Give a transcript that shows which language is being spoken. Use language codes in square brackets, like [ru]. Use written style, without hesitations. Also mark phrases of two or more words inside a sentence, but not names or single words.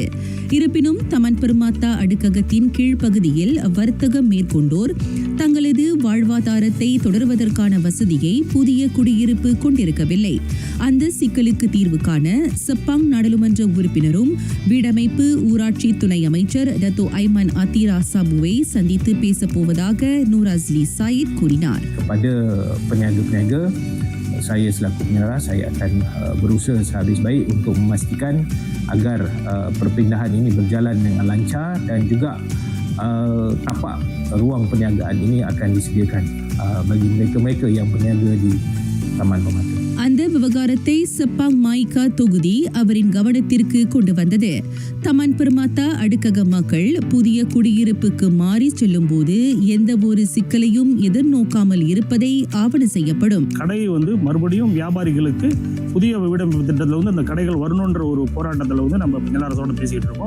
[ta] இருப்பினும் தமன் பெர்மாத்தா அடுக்ககத்தின் கீழ்ப்பகுதியில் வர்த்தகம் மேற்கொண்டோர் தங்களது வாழ்வாதாரத்தை தொடர்வதற்கான வசதியை புதிய குடியிருப்பு கொண்டிருக்கவில்லை. அந்த சிக்கலுக்கு தீர்வு காண செப்பாங் நாடாளுமன்ற உறுப்பினரும் வீடமைப்பு ஊராட்சி துணை அமைச்சர் டத்தோ ஐமன் அத்தீரா சாபுவை சந்தித்து பேசப்போவதாக நூராஸ்லி சயிட் கூறினார். [ms] Kepada peniaga-peniaga, saya selaku pengarah, saya akan berusaha sehabis baik untuk memastikan agar perpindahan ini berjalan dengan lancar dan juga tapak ruang perniagaan ini akan disediakan bagi mereka-mereka yang berniaga di Taman Permata. [ta] அந்த விவகாரத்தை செப்பாங் மாய்கா தொகுதி அவரின் கவனத்திற்கு கொண்டு வந்தது. தமன் பெர்மாத்தா அடுக்கக மக்கள் புதிய குடியிருப்புக்கு மாறி செல்லும் போது எந்த ஒரு சிக்கலையும் எதிர்நோக்காமல் இருப்பதை ஆவண செய்யப்படும். கடை மறுபடியும் வியாபாரிகளுக்கு புதிய வீடமைப்பு திட்டத்தில் அந்த கடைகள் வரணுன்ற ஒரு போராட்டத்தில் நம்ம எல்லாரோட பேசிக்கிட்டு இருக்கோம்.